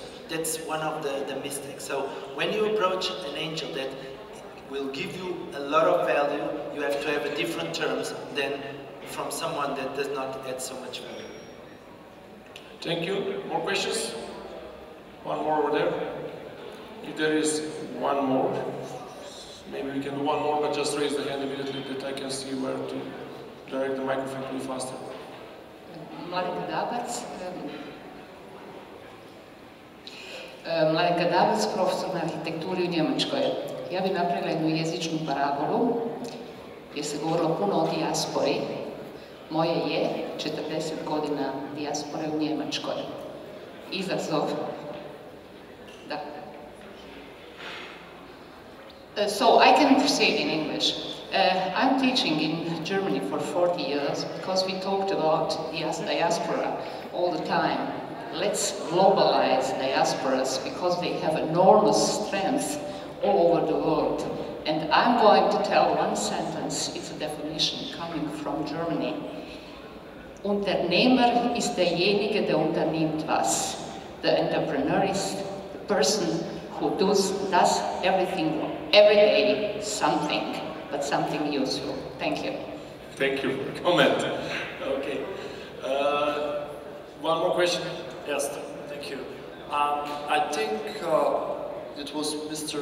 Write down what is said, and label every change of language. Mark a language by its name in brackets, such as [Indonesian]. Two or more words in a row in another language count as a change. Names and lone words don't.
[English] That's one of the mistakes. So when you approach an angel that will give you a lot of value, you have to have a different terms than from someone that does not add so much value. Thank you. More questions? One more over there. If there is one more, maybe we can do one more, but just raise the hand immediately that I can see where to direct the microphone to be faster. [Croatian] Mladenka Dabac, profesor na arhitekturi u Njemačkoj. Ja bih napravila jednu jezičnu parabolu, gdje se govorilo puno o dijaspori. Moje je 40 godina dijaspore u Njemačkoj. Izazov. Da. [English] So I can proceed in English. I'm teaching in Germany for 40 years because we talked about diaspora all the time. Let's globalize diasporas because they have enormous strength all over the world. And I'm going to tell one sentence, it's a definition coming from Germany. [German] Unternehmer ist derjenige, der unternimmt was. [English] The entrepreneur is the person who does everything, every day, something, but something useful. Thank you. Thank you for the comment. Okay. One more question? Yes, thank you. I think it was Mr.